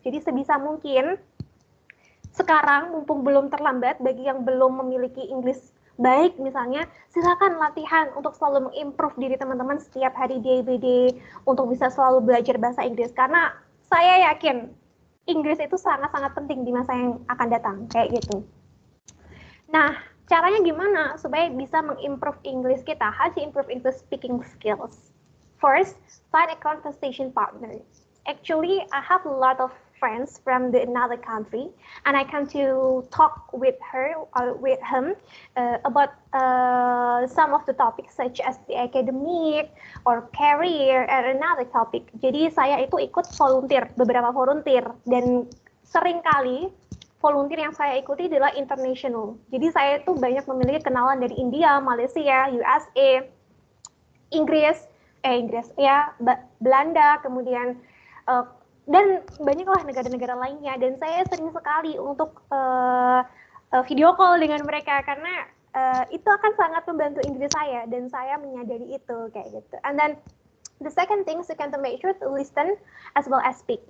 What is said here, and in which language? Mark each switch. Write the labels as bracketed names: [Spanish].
[Indonesian] Jadi sebisa mungkin sekarang mumpung belum terlambat bagi yang belum memiliki Inggris baik misalnya, silakan latihan untuk selalu mengimprove diri teman-teman setiap hari [English] day by day [Indonesian] untuk bisa selalu belajar bahasa Inggris. Karena saya yakin Inggris itu sangat-sangat penting di masa yang akan datang, kayak gitu. Nah, caranya gimana supaya bisa mengimprove Inggris kita? [English] How to improve English speaking skills? First, find a conversation partner. Actually, I have a lot of friends from another country, and I come to talk with her or with him about some of the topics such as the academic or career and another topic. [Indonesian] Jadi saya itu ikut beberapa volunteer, dan seringkali volunteer yang saya ikuti adalah international. Jadi saya itu banyak memiliki kenalan dari India, Malaysia, USA, Inggris ya, Belanda, kemudian dan banyaklah negara-negara lainnya, dan saya sering sekali untuk video call dengan mereka karena itu akan sangat membantu Inggris saya, dan saya menyadari itu kayak gitu. [English] And then the second thing, you can to make sure to listen as well as speak.